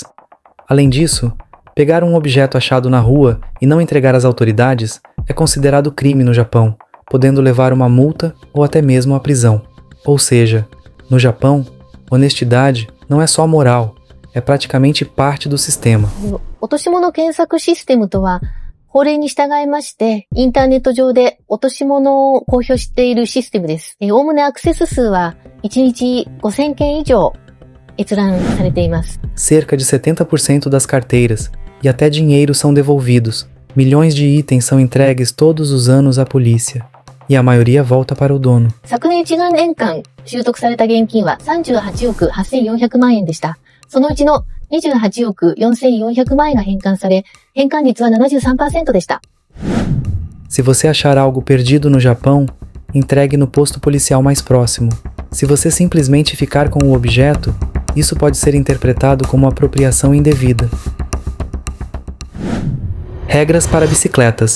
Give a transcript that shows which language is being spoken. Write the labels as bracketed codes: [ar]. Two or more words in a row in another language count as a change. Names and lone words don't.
[pt] Além disso, pegar um objeto achado na rua e não entregar às autoridades é considerado crime no Japão, podendo levar uma multa ou até mesmo a prisão. Ou seja, no Japão, honestidade não é só moral, é praticamente parte do sistema. [ja] 落とし物検索システムとは、法令に従いまして、インターネット上で落とし物を公表しているシステムです。おおむねアクセス数は1日5000件以上閲覧されています。 [pt] Cerca de 70% das carteiras e até dinheiro são devolvidos. Milhões de itens são entregues todos os anos à polícia. E a maioria volta para o dono. [ja] 昨年1年間拾得された現金は38億8400万円でした。そのうちの28億4400万円が返還され、返還率は 73% でした。 [pt] Se você achar algo perdido no Japão, entregue no posto policial mais próximo. Se você simplesmente ficar com o objeto, isso pode ser interpretado como apropriação indevida. Regras para bicicletas.